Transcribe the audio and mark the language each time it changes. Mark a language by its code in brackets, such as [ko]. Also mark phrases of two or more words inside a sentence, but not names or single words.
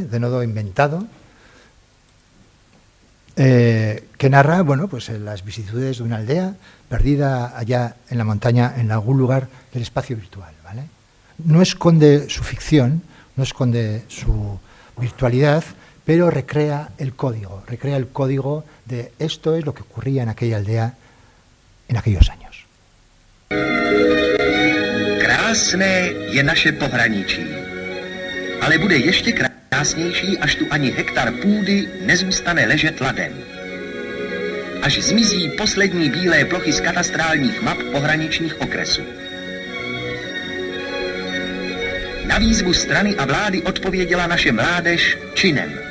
[es] De nodo inventado, que narra, pues las vicisitudes de una aldea perdida allá en la montaña, en algún lugar del espacio virtual, ¿vale? No esconde su ficción, no esconde su virtualidad, pero recrea el código de esto es lo que ocurría en aquella aldea en aquellos años. [cs] Krásné je naše pohraničí, ale bude ještě krásnější, až tu ani hektar půdy nezůstane ležet ladem. Až zmizí poslední bílé plochy z katastrálních map pohraničních okresů. Na výzvu strany a vlády odpověděla naše mládež činem.